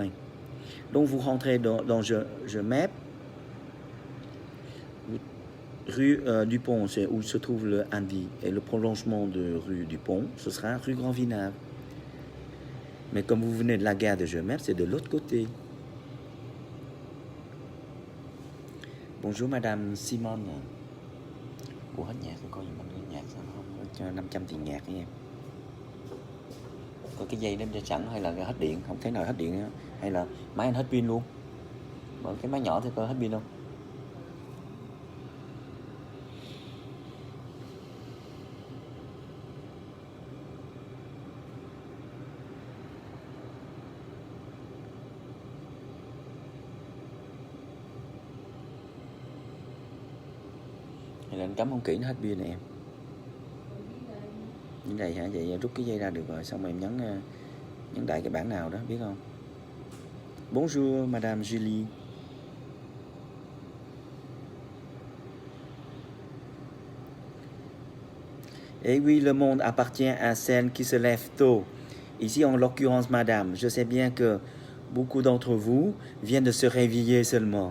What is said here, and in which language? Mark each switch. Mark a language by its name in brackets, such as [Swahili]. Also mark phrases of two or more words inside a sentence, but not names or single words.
[French] Donc, vous rentrez dans Je Mep, rue du Pont, c'est où se trouve le Andy. Et le prolongement de rue du Pont, ce sera rue Grand Vinave. Mais comme vous venez de la gare de Je Mep, c'est de l'autre côté. Bonjour, madame Simone. [Vietnamese] Ủa hết nhạc rồi, coi gì mình nhạc sao không cho 500 tiền nhạc nha em. Có cái dây đem cho sẵn hay là hết điện? Không thể nào hết điện nữa. Hay là máy anh hết pin luôn? Mở cái máy nhỏ thì có hết pin không? Hay là anh cắm không kỹ nó hết pin này em. Như này hả? Vậy rút cái dây ra được rồi, xong rồi em nhấn đại cái bảng nào đó, biết không? [French] Bonjour, madame Julie. Et oui, le monde appartient à celle qui se lève tôt. Ici, en l'occurrence, madame, je sais bien que beaucoup d'entre vous viennent de se réveiller seulement.